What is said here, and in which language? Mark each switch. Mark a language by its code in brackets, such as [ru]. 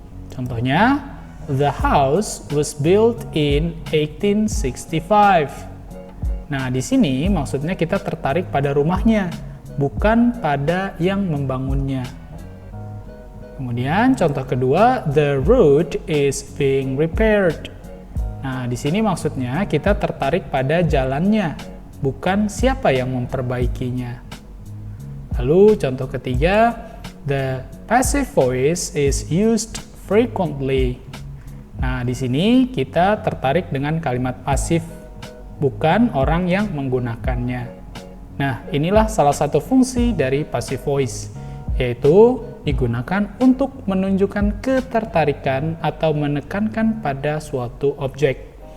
[id] Contohnya, [en] the house was built in 1865. [id] Nah, di sini maksudnya kita tertarik pada rumahnya, bukan pada yang membangunnya. Kemudian contoh kedua, [en] the road is being repaired. [id] Nah, di sini maksudnya kita tertarik pada jalannya, bukan siapa yang memperbaikinya. Lalu contoh ketiga, [en] the passive voice is used frequently. [id] Nah, di sini kita tertarik dengan kalimat pasif, bukan orang yang menggunakannya. Nah, inilah salah satu fungsi dari passive voice, yaitu digunakan untuk menunjukkan ketertarikan atau menekankan pada suatu objek.